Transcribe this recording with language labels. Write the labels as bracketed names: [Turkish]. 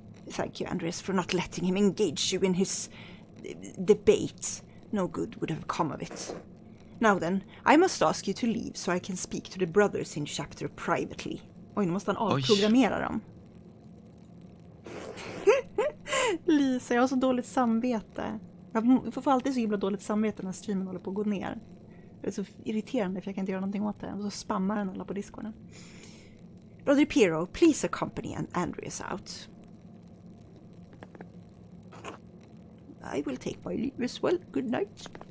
[English] Thank you, Andreas, for not letting him engage you in his debate. No good would have come of it. Now then, I must ask you to leave so I can speak to the brothers in chapter privately. [Swedish] Oj, nu måste han avprogrammera dem. Lisa, jag har så dåligt samvete. Jag får alltid så himla dåligt samvete när streamen håller på att gå ner. Det är så irriterande för jag kan inte göra någonting åt det. Och så spammar den alla på Discorden. [English] Brother Piero, please accompany Andreas out. I will take my leave as well. Good night.